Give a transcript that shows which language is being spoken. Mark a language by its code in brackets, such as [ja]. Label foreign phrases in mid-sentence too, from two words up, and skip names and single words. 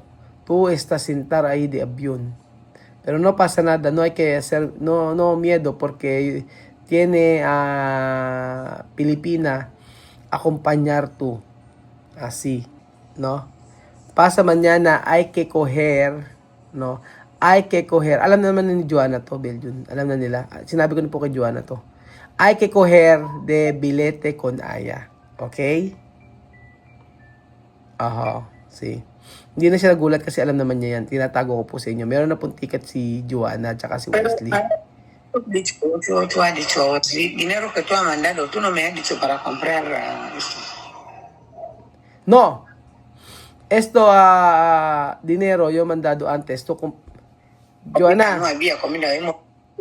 [es] Tú estás sentado ahí de avión. Pero no pasa nada, no hay que hacer, no miedo, porque tiene a Pilipina acompañar tú. Así, ¿no? Pasa mañana, hay que coger, ¿no? Hay que coger. [tl] Alam naman ni Joanna to, Belgium. Alam na nila. Sinabi ko na po kay Joanna to. [es] Hay que coger de bilete con Aya. Okay? Aha, sí. [tl] Hindi na siya nagulat kasi alam naman niya yan. Tinatago ko po sa inyo. Meron na pong ticket si Joanna at si Wesley. [es] Tú has dicho, dinero que tú has mandado, tú no me has dicho para comprar esto. No. Esto, dinero yo mandado antes. No Joanna, había comida.